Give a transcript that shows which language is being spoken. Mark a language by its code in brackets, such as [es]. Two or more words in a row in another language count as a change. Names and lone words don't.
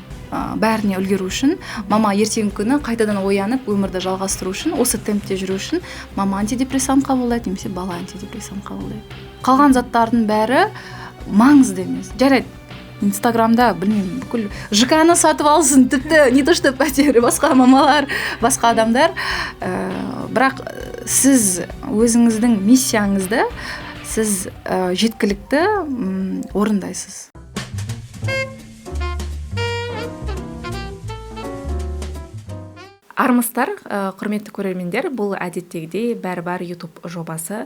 [kk] Бәріне үлгеру үшін, мама ертеңгі күні қайтадан оянып, өмірді жалғастыру үшін, осы темпте жүру үшін мама антидепрессант қабылдайды, немесе бала антидепрессант қабылдайды. Қалған заттардың бәрі маңызды емес. Жарайды, Инстаграмда, білмеймін, бүкіл ЖК-ны сатып алсын, тіпті [ru] не то что [kk] пәтер, басқа мамалар, басқа адамдар. Бірақ сіз өзіңіздің миссияңызды сіз жеткілікті орындайсыз. Армысыздар, құрметті көрермендер, бұл әдеттегідей бәрі-бар YouTube жобасы.